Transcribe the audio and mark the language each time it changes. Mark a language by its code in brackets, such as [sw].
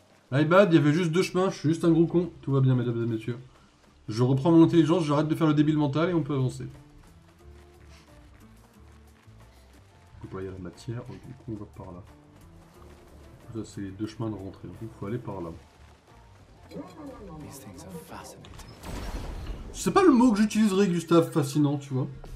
[en] My bad, [fr] il y avait juste deux chemins, je suis juste un gros con. Tout va bien mesdames et messieurs. Je reprends mon intelligence, j'arrête de faire le débile mental et on peut avancer. Donc là il y a la matière, du coup on va par là. Ça c'est les deux chemins de rentrée, donc il faut aller par là. [en] These things are fascinating. [fr] C'est pas le mot que j'utiliserais Gustave, fascinant tu vois.